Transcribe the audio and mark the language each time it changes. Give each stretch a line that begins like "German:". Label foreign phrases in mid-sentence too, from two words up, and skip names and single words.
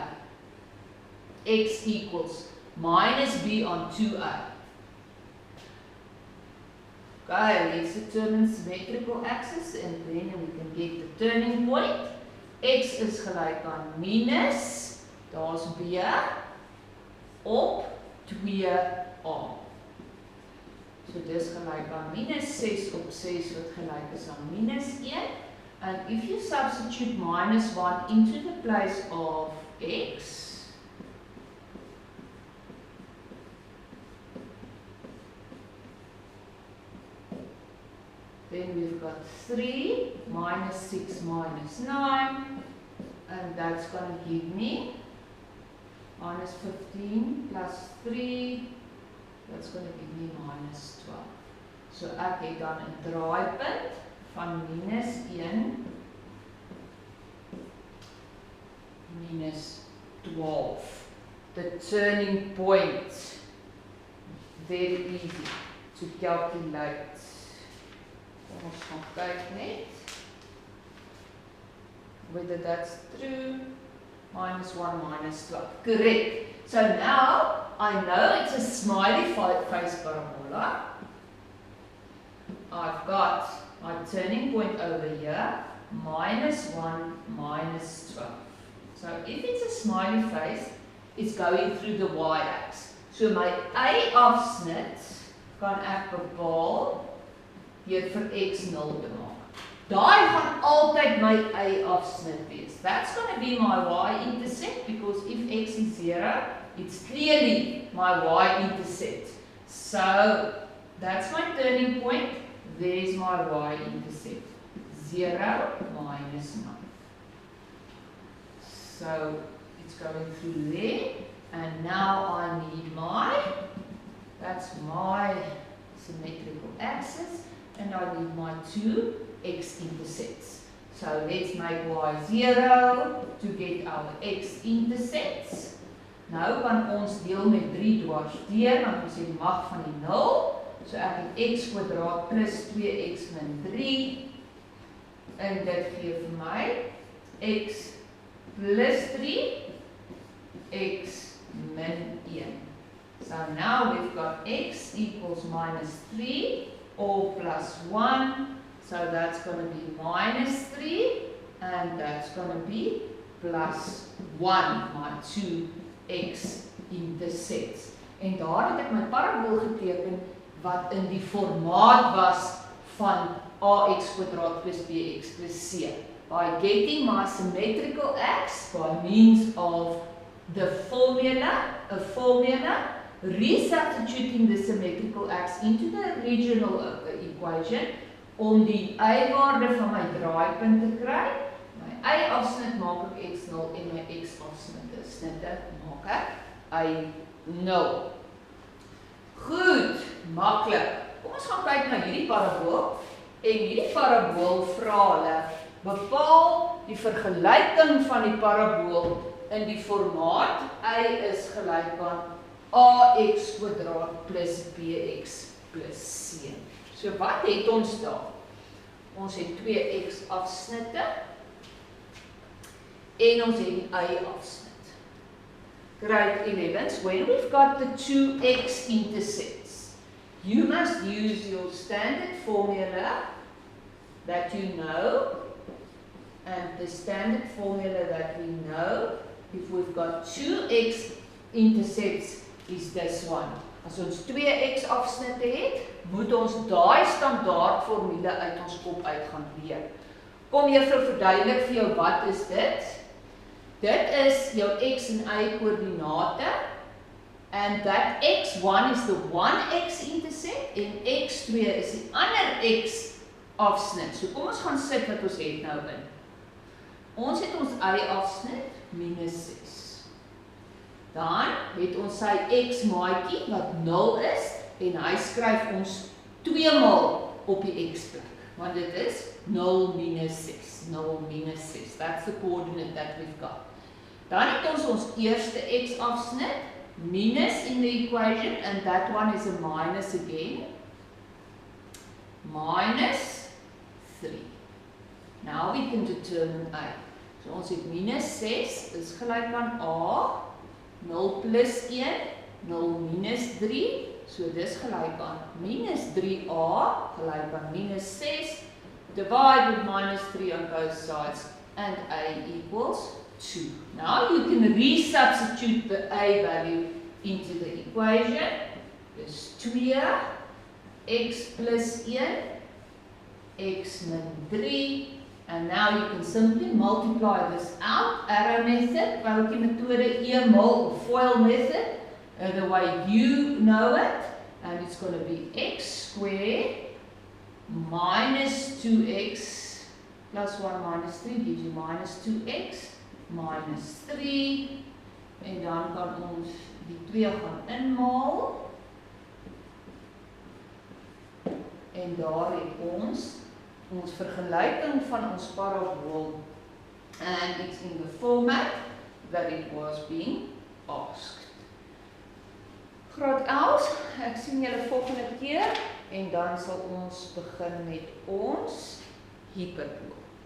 English: X equals minus b on 2a. Okay, let's determine symmetrical axis and then we can get the turning point.
Afrikaans: X is gelyk aan minus, daar's b, op 2a. So dis gelyk aan minus 6 op 6 wat gelyk is aan minus 1.
English: And if you substitute minus 1 into the place of x, then we've got 3 minus 6 minus 9, and that's going to give me minus 15 plus 3, that's going to give me minus 12.
Afrikaans: So ek het dan 'n draaipunt van minus 1, minus 12.
English: The turning point. Very easy to calculate.
Afrikaans: Ons gaan kyk net
English: whether that's true. Minus 1 minus 12. Correct. So now I know it's a smiley face parabola. I've got my turning point over here, minus 1 minus 12. So if it's a smiley face, it's going through the y-axis.
Afrikaans: So my A-afsnit kan ek bepaal hier vir x 0 te maak. Daai gaan altyd my A-afsnit wees.
English: That's going to be my y-intercept because if x is 0, it's clearly my y-intercept. So that's my turning point. There's my y-intercept. 0 minus 9. So it's going through there. And now I need that's my symmetrical axis. And I need my 2 x-intercepts. So let's make y 0 to get our x-intercepts.
Afrikaans: Nou kan ons deel met 3 dwars deur, want ons het die mag van die 0. So ek het x kwadraat plus 2x min 3. En dit gee vir my x plus 3, x min 1.
English: So now we've got x equals minus 3 or plus 1. So that's going to be minus 3 and that's going to be plus 1, my 2 x-intercepts.
Afrikaans: En daar het ek my parabool geteken wat in die formaat was van ax kwadraat plus bx plus c.
English: By getting my symmetrical x by means of the formula, resubstituting the symmetrical x into the original equation
Afrikaans: om die y-waarde van my draaipunt te kry. My y-afsnit maak ek x0 en my x-afsnitte maak ek y0. Goed, maklik. Kom ons gaan kyk na hierdie parabool. En hierdie parabool vra hulle bepaal die vergelyking van die parabool in die formaat y is gelyk aan ax kwadraat plus bx plus c. So wat het ons daar? Ons het 2 x-afsnitte en ons het die y-afsnit.
English: Grade 11s, when we've got the 2 x-intercepts, you must use your standard formula that you know, and the standard formula that we know, if we've got 2 x-intercepts, is this one.
Afrikaans: As ons 2 x-afsnitte het, moet ons daai standaard formule uit ons kop uit gaan leer. Kom juffrou verduidelik vir jou wat is dit? Dit is jou x en y koördinate.
English: And that x1 is the one x-intercept
Afrikaans: en x2 is die ander x-afsnit. So kom ons gaan sit wat ons het nou in. Ons het ons y-afsnit minus 6. Dan het ons sy x-maatjie wat 0 is en hy skryf ons 2 maal op die x-plek. Want dit is 0 minus 6. 0 minus 6.
English: That's the coordinate that we've got.
Afrikaans: Dan het ons ons eerste x-afsnit minus
English: in the equation, and that one is a minus again. Minus 3. Now we can determine a.
Afrikaans: So ons het minus 6 is gelyk aan a. 0 plus 1, 0 minus 3, so dis gelyk aan minus 3a, gelyk aan minus 6,
English: divide with minus 3 on both sides, and a equals 2. Now you can resubstitute the a value into the equation.
Afrikaans: Dis 2, x plus 1, x min 3,
English: and now you can simply multiply this out, arrow method,
Afrikaans: welke methode e-mol
English: or FOIL method, the way you know it, and it's going to be x squared minus 2x plus 1 minus 3 gives you minus 2x minus 3,
Afrikaans: en dan kan ons die 2 gaan inmaal, en daar het ons vergelyking van ons parabool,
English: and it's in the format that it was being asked.
Afrikaans: Graad 11, ek sien julle volgende keer en dan sal ons begin met ons hyperbool.